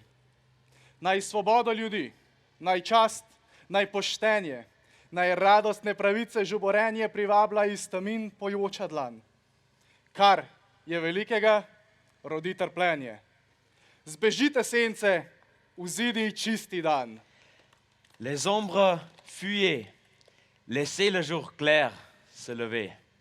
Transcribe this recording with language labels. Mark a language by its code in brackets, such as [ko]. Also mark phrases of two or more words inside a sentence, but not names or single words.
[sl] Naj svobodo ljudi, naj čast, naj poštenje, naj radostne pravice žuborenje privabla iz tamin pojoča dlan. Kar je velikega, rodi trpljenje. Zbežite sence, vzidi čisti dan. [fr] Les ombres fuyez, laissez le jour clair se lever.